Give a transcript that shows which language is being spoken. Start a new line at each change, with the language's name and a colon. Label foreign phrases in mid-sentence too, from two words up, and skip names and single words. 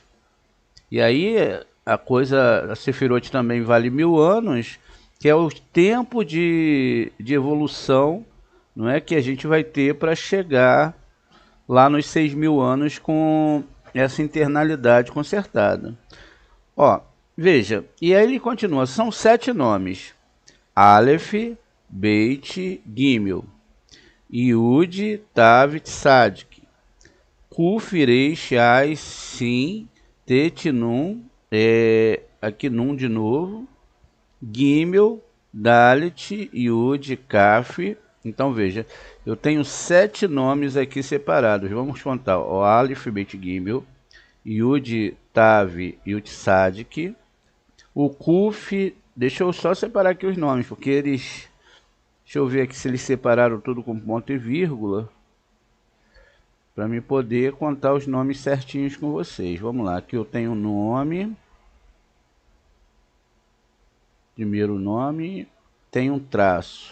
Portuguese: E aí a sefirote também vale 1000 anos, que é o tempo de evolução, não é, que a gente vai ter para chegar lá nos 6.000 anos com essa internalidade consertada. Ó, veja, e aí ele continua, são 7 nomes.
Hebrew: אלף, בית, גימל, יוד, תו, צדי, קוף, ריש, אי, שין, טית,
Portuguese: Nun, aqui Nun de novo,
Hebrew: גימל, דלת, יוד, כף.
Portuguese: Então veja, eu tenho 7 nomes aqui separados. Vamos contar: o
Hebrew: אלף, בית, גימל, יוד, תו, יוד, צדי, o Kuf.
Portuguese: Deixa eu só separar aqui os nomes, porque eles... Deixa eu ver aqui se eles separaram tudo com ponto e vírgula, para me poder contar os nomes certinhos com vocês. Vamos lá, aqui eu tenho o nome, primeiro nome, tem um traço.